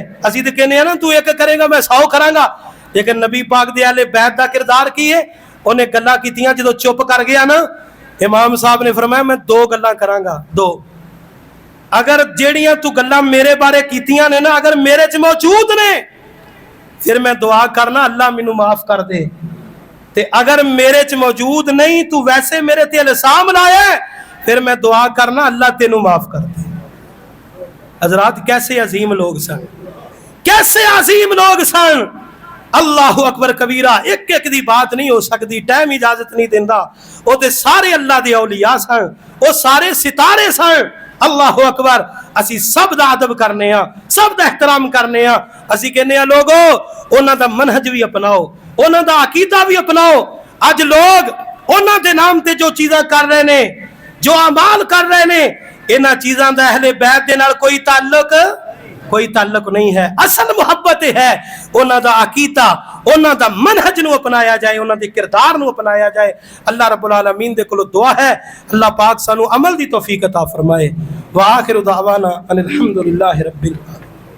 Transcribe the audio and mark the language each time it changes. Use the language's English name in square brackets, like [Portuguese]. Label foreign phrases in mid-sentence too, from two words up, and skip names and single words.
[Punjabi] ਅਸੀਂ ਤੇ ਕਹਿਨੇ ਨਾ ਤੂ ਏਕ ਕਰੇਗਾ ਮੈਂ 100 ਕਰਾਂਗਾ, ਲੇਕਿਨ ਨਬੀ ਪਾਕ ਦੇ ਆਲੇ ਬੈਤ ਦਾ ਕਿਰਦਾਰ ਕੀ ਹੈ, ਉਨ੍ਹੇਂ ਗੱਲਾਂ ਕੀਤੀਆਂ, ਜੋ ਚੁੱਪ ਕਰ ਗਿਆ ਨਾ, ਇਮਾਮ ਸਾਹਬ ਨੇ ਫ਼ਰਮਾਇਆ ਮੈਂ 2 ਗੱਲਾਂ ਕਰਾਂਗਾ, 2, ਅਗਰ ਜੇੜ੍ਹੀਆਂ ਤੂ ਗੱਲਾਂ ਮੇਰੇ ਬਾਰੇ ਕੀਤੀਆਂ ਨੇ ਨਾ, ਅਗਰ ਮੇਰੇ ਚ ਮੌਜੂਦ ਨੇ, ਫਿਰ ਮੈਂ ਦੁਆ ਕਰਨਾ ਅੱਲ੍ਹਾ ਮੈਨੂੰ ਮਾਫ਼ ਕਰ ਦੇ, ਤੇ ਅਗਰ ਮੇਰੇ ਚ ਮੌਜੂਦ ਨਹੀਂ, ਤੂ ਵੈਸੇ ਮੇਰੇ ਤੇ ਇਲਜ਼ਾਮ ਲਾਇਆ, ਫਿਰ ਮੈਂ ਦੁਆ ਕਰਨਾ ਅੱਲ੍ਹਾ ਤੈਨੂੰ ਮਾਫ਼ ਕਰ ਦੇ। ਹਜ਼ਰਾਤ ਕੈਸੇ ਅਜ਼ੀਮ ਲੋਕ ਸਨ, ਕੈਸੇ ਅਜ਼ੀਮ ਲੋਕ ਸਨ। [Arabic] الله أكبر كبيرا, [Punjabi] ਏਕ ਏਕ ਦੀ ਬਾਤ ਨਹੀਂ ਹੋ ਸਕਦੀ, ਟਾਈਮ ਇਜਾਜ਼ਤ ਨਹੀਂ ਦੇਂਦਾ। ਓ ਤੇ ਸਾਰੇ ਅੱਲ੍ਹਾ ਦੇ ਔਲੀਆ ਸਨ, ਓ ਸਾਰੇ ਸਿਤਾਰੇ ਸਨ। [Arabic] الله أكبر, [Punjabi] ਅਸੀ ਸਭ ਦਾ ਅਦਬ ਕਰਨੇ ਆ, ਸਭ ਦਾ ਏਹਤਰਾਮ ਕਰਨੇ ਆ। ਅਸੀ ਕਹਿਨੇ ਆ ਲੋਕੋ ਉਨ੍ਹਾਂ ਦਾ ਮਨਹਜ ਵੀ ਅਪਣਾਓ, ਉਨ੍ਹਾਂ ਦਾ ਅਕੀਦਾ ਵੀ ਅਪਣਾਓ। ਅੱਜ ਲੋਕ ਉਨ੍ਹਾਂ ਦੇ ਨਾਮ ਤੇ ਜੋ ਚੀਜ਼ਾਂ ਕਰ ਰਹੇ ਨੇ, ਜੋ ਅਮਾਲ ਕਰ ਰਹੇ ਨੇ, ਇਨ੍ਹਾਂ ਚੀਜ਼ਾਂ ਦਾ ਅਹਲੇ ਬੈਤ ਦੇ ਨਾਲ ਕੋਈ ਤਅੱਲੁਕ ਨਹੀਂ ਹੈ। ਅਸਲ ਮੁਹੱਬਤ ਹੈ ਉਨ੍ਹਾਂ ਦਾ ਅਕੀਦਾ, ਉਨ੍ਹਾਂ ਦਾ ਮਨਹਜ ਨੂੰ ਅਪਣਾਇਆ ਜਾਏ, ਉਨ੍ਹਾਂ ਦੇ ਕਿਰਦਾਰ ਨੂੰ ਅਪਣਾਇਆ ਜਾਏ। [Arabic] الله رب العالمين [Punjabi] ਦੇ ਕੋਲੋਂ ਦੁਆ ਹੈ ਅੱਲ੍ਹਾ ਪਾਕ ਸਾਨੂੰ ਅਮਲ ਦੀ ਤੌਫ਼ੀਕ ਅਤਾ ਫ਼ਰਮਾਏ। [Arabic] وآخر دعوانا أن الحمد لله رب العالمين.